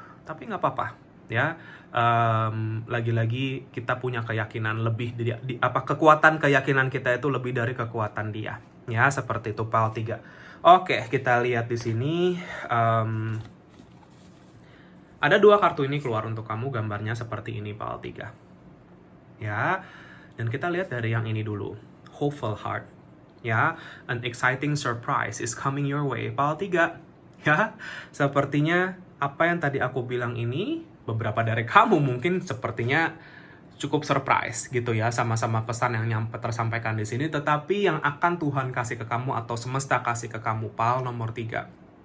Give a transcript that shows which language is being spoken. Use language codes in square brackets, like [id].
[id] Tapi nggak apa-apa ya. Lagi-lagi kita punya keyakinan lebih kekuatan keyakinan kita itu lebih dari kekuatan dia, ya, seperti itu pile 3. Oke, kita lihat di sini. Ada 2 kartu ini keluar untuk kamu, gambarnya seperti ini pile 3. Ya, dan kita lihat dari yang ini dulu. [en] Hopeful heart. Ya, an exciting surprise is coming your way. Pile 3. [id] Ya, sepertinya apa yang tadi aku bilang ini, beberapa dari kamu mungkin sepertinya cukup surprise gitu ya, sama-sama pesan yang tersampaikan di sini, tetapi yang akan Tuhan kasih ke kamu atau semesta kasih ke kamu, pile nomor 3.